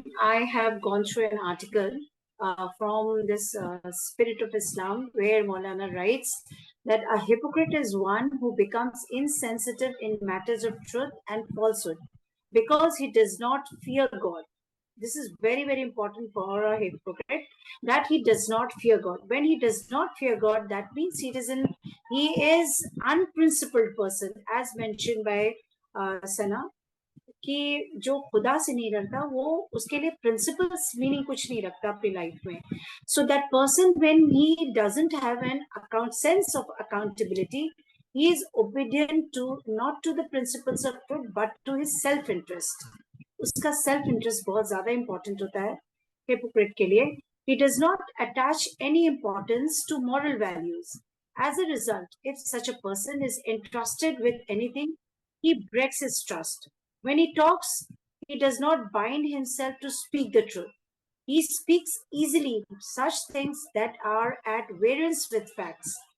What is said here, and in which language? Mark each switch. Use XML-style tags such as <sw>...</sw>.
<en>I have gone through an article from this Spirit of Islam where Maulana writes that a hypocrite is one who becomes insensitive in matters of truth and falsehood because he does not fear God. This is very, very important for a hypocrite, that he does not fear God. When he does not fear God, that means he is unprincipled person, as mentioned by Sana.</en> <ur>کہ جو خدا سے نہیں ڈرتا وہ اس کے لیے principles meaning کچھ نہیں رکھتا اپنی لائف میں.</ur> <en>So that person when he doesn't have an account sense of accountability, he is obedient to not to the principles of truth but to his self interest.</en> <ur>اس کا سیلف انٹرسٹ بہت زیادہ important ہوتا ہے hypocrite کے لیے.</ur> <en>He does not attach any importance to moral values. As a result, if such a person is entrusted with anything, he breaks his trust. When he talks, he does not bind himself to speak the truth. He speaks easily such things that are at variance with facts.</en>